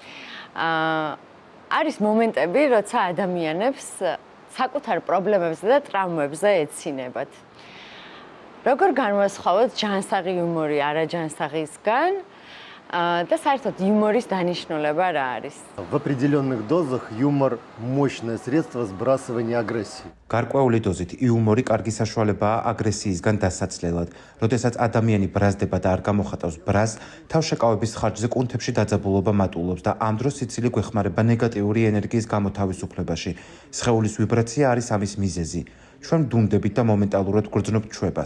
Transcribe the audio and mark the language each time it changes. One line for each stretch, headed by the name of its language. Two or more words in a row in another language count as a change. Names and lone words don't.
Georgian: არის მომენტები, როცა ადამიანებს საკუთარ პრობლემებზე და ტრაუმებზე ეცინებათ. როგორ განვასხვავოთ ჯანსაღი იუმორი არაჯანსაღისგან და საერთოდ იუმორის დანიშნულება რა არის?
Russian: В определенных дозах юмор – мощное средство сбрасывания агрессии.
Georgian: გარკვეული დოზით იუმორი კარგი საშუალებაა აგრესიისგან დასაცლელად. როდესაც ადამიანი ბრაზდება და არ გამოხატავს ბრაზს, თავშეკავების ხარჯზე კუნთებში დაძაბულობა მატულობს და ამ დროს სიცილი გვეხმარება ნეგატიური ენერგიის გამოთავისუფლებაში. სხეულის ვიბრაცია არის ამის მიზეზი. ჩვენ ვდუნდებით და მომენტალურად გვგრძნობთ ჩვებას.